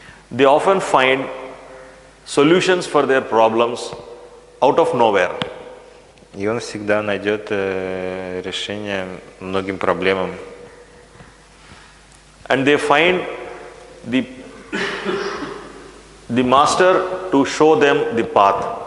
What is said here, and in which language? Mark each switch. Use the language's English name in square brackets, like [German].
[English] They often find solutions for their problems out of nowhere. [Russian] И он всегда найдет решение многим проблемам. [English] And they find the master to show them the path.